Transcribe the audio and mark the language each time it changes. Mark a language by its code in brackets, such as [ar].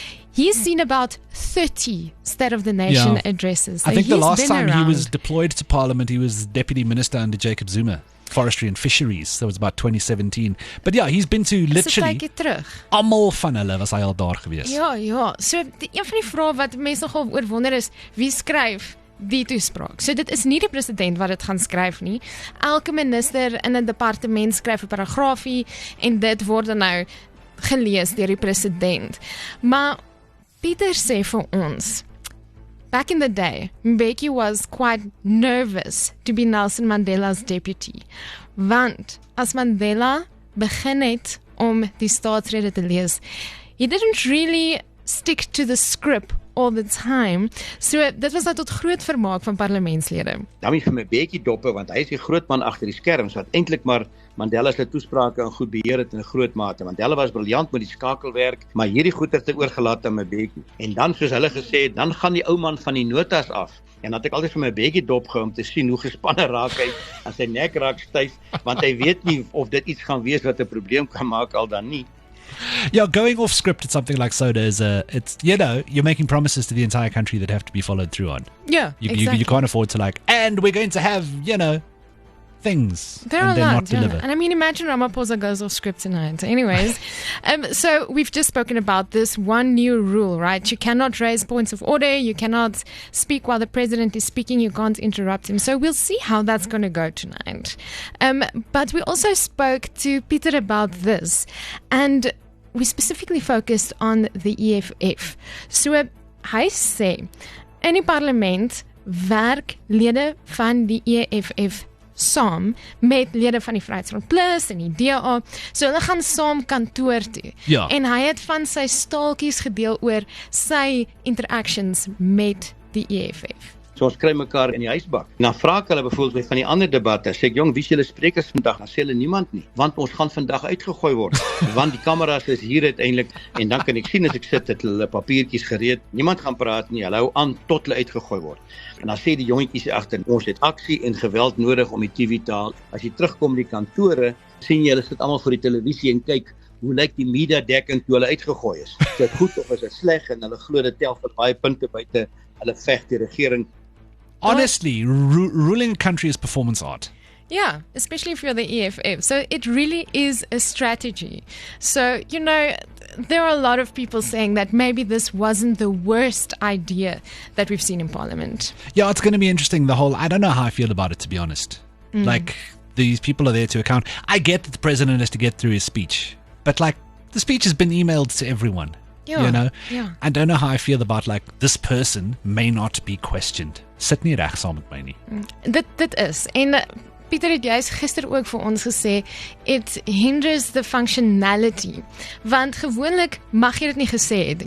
[en] He's seen about 30 State of the Nation addresses. So I think the last time he was deployed to Parliament, he was Deputy Minister under Jacob Zuma. Forestry and Fisheries. That was about 2017. But yeah, he's been to literally [af] almal van hulle was hy al daar gewees. Ja. So een van die vrae wat mense nogal oor wonder is, wie skryf die toespraak? So dit is nie die president wat dit gaan skryf nie. Elke minister in 'n departement skryf 'n paragraafie en dit word dan nou gelees deur die president. Maar Pieter sê vir ons, [en] back in the day, Mbeki was quite nervous to be Nelson Mandela's deputy. [af] Want as Mandela begin het om die staatsrede te lees, [en] he didn't really stick to the script all the time. [af] So dit was nou tot groot vermaak van parlementslede. Dan is vir my Mbeki doppe, want hy is die groot man agter die skerms wat eintlik maar Mandela se toesprake in goed beheer het in 'n groot mate. Mandela was briljant met die skakelwerk, maar hierdie goeie het oorgelaat aan Mbeki. En dan soos hulle gesê het, dan gaan die ou man van die notas af. En dan het ek altyd vir my Mbeki dopgehou om te sien hoe gespanne raak hy en sy nek raak styf, want hy weet nie of dit iets gaan wees wat 'n probleem kan maak al dan nie. [en] Yeah, going off script at something like SONA is it's you're making promises to the entire country that have to be followed through on. Yeah, exactly. You can't afford to and we're going to have things There and are a then lot, not deliver. And I mean, imagine Ramaphosa goes off script tonight. Anyways, so we've just spoken about this one new rule, right? You cannot raise points of order. You cannot speak while the president is speaking. You can't interrupt him. So we'll see how that's going to go tonight. But we also spoke to Peter about this, and we specifically focused on the EFF. [af] So hy sê, in die parlement werk lede van die EFF saam met lede van die Vryheidsfront Plus en die DA. So hulle gaan saam kantoor toe. Ja. En hy het van sy staaltjies gedeel oor sy interactions met die EFF. So ons kry mekaar in die huisbak. Dan vra ek hulle byvoorbeeld van die ander debatte, sê ek, jong, wie is julle sprekers vandag? Dan sê hulle niemand nie, want ons gaan vandag uitgegooi word. Want die kameras is hier uiteindelik en dan kan ek sien as ek sit het hulle papiertjies gereed. Niemand gaan praat nie. Hulle hou aan tot hulle uitgegooi word. En dan sê die jongetjies agter, ons het aksie en geweld nodig om die TV te haal. As jy terugkom die kantore, sien jy hulle sit almal voor die televisie en kyk hoe lyk die media dekking toe hulle uitgegooi is. Is dit goed of is dit sleg? En hulle glo dit tel vir baie punte buite hulle veg die regering. [en] Honestly, ruling a country is performance art. Yeah, especially if you're the EFF. So it really is a strategy. So, there are a lot of people saying that maybe this wasn't the worst idea that we've seen in Parliament. Yeah, it's going to be interesting. I don't know how I feel about it, to be honest. Like, these people are there to account. I get that the president has to get through his speech, but the speech has been emailed to everyone. Yeah. I don't know how I feel about this person may not be questioned. [af] Sit nie reg saam met my nie. Dit is. En Pieter het juist gister ook vir ons gesê, [en] it hinders the functionality. [af] Want gewoonlik mag jy dit nie gesê het.